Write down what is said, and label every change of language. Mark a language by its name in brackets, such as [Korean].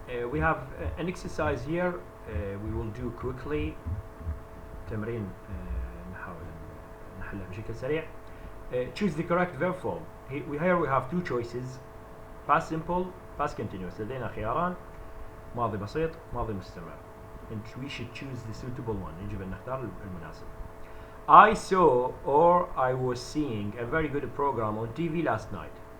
[English] We have an exercise here. We will do quickly. [Arabic] تمرين نحاول نحله بشكل سريع. [English] Choose the correct verb form. Here we have two choices. Past simple, past continuous. [Arabic] لدينا خياران. ماضي بسيط, ماضي مستمر. [English] And we should choose the suitable one. [Arabic] يجب أن نختار المناسب. [English] I saw or I was seeing a very good program on TV last night.